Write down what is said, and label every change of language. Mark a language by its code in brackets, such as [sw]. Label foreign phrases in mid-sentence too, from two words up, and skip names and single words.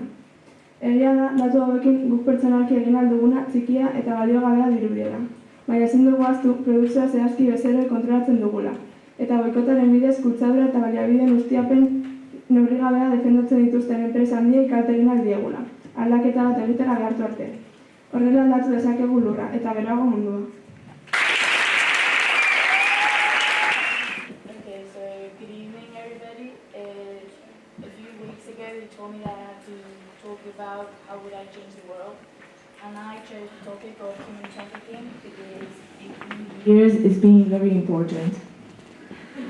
[eu] Egia da, datu hauekin guk pertsonalki egin ahal duguna txikia eta baliogabea dirudiela, baina ezin dugu ahaztu produkzioa zehazki bezero kontrolatzen dugula, eta boikotaren bidez kutsadura eta baliabideen ustiapen neurrigabea defendatzen dituzten enpresa handiei kalte egin ahal diegula. Aldaketa bat egitera behartu arte. Horrela aldatu dezakegu lurra, eta geroago mundua. [en] Okay, so good evening everybody. A few weeks ago you told me that I had to talk about how would I change the world. And I chose the topic of human trafficking because in years it's been very important.